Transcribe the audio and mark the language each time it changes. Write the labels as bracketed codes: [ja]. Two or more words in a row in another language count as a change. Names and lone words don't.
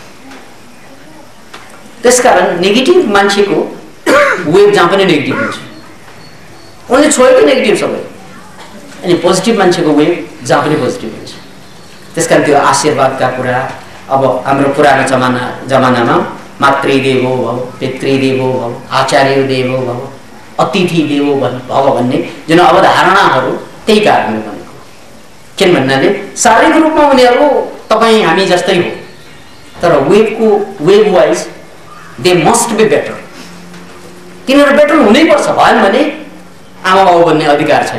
[ne] त्यस्तै वेभ त्यसकारण नेगेटिभ मान्छेको वेभ जहाँ पनि नेगेटिभ हुन्छ, उनले छोएको नेगेटिभ सबै। अनि पोजिटिभ मान्छेको वेभ जहाँ पनि पोजिटिभ हुन्छ। त्यसकारण त्यो आशीर्वादका कुरा, अब हाम्रो पुरानो जमानामा [sa] मातृदेवो भव, पितृदेवो भव, आचार्य देवो भव, अतिथि देवो भव [ne] भन्ने जुन अवधारणाहरू त्यही कारणले बनेको। किन भन्नाले शारीरिक रूपमा उनीहरू तपाईँ हामी जस्तै हो, तर [en] wave wise they must be better. [ne] तिनीहरू बेटर हुनैपर्छ, भएन भने आमा बाउ बन्ने अधिकार छैन।